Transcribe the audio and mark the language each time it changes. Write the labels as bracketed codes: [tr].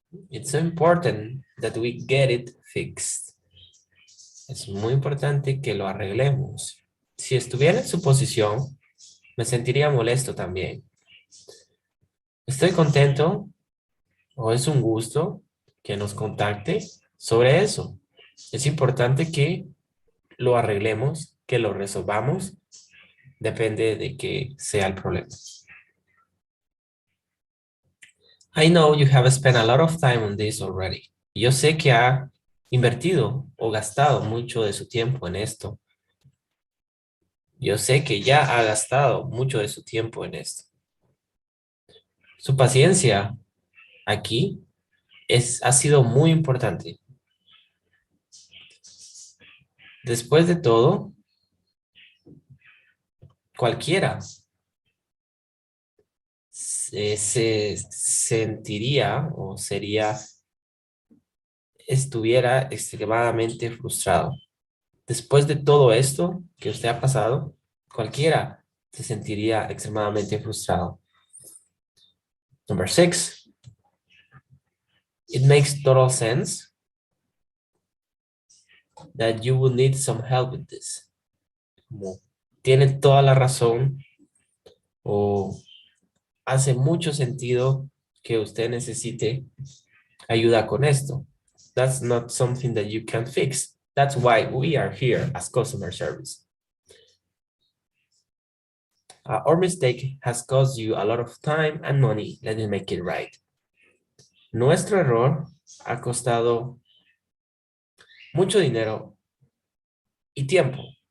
[en] It's so important that we get it fixed. [es] Es muy importante que lo arreglemos. Si estuviera en su posición, me sentiría molesto también. Estoy contento o es un gusto que nos contacte sobre eso. Es importante que lo arreglemos, que lo resolvamos. Depende de qué sea el problema. [en] I know you have spent a lot of time on this already. [es] Yo sé que ha invertido o gastado mucho de su tiempo en esto. Yo sé que ya ha gastado mucho de su tiempo en esto. Su paciencia aquí ha sido muy importante. Después de todo, cualquiera se sentiría o estuviera extremadamente frustrado. Después de todo esto que usted ha pasado, cualquiera se sentiría extremadamente frustrado. [en] Number 6. It makes total sense that you will need some help with this. [es] Como tiene toda la razón o hace mucho sentido que usted necesite ayuda con esto. [en] That's not something that you can fix. That's why we are here as customer service. Our mistake has cost you a lot of time and money. Let me make it right. [es] Nuestro error ha costado mucho dinero y tiempo.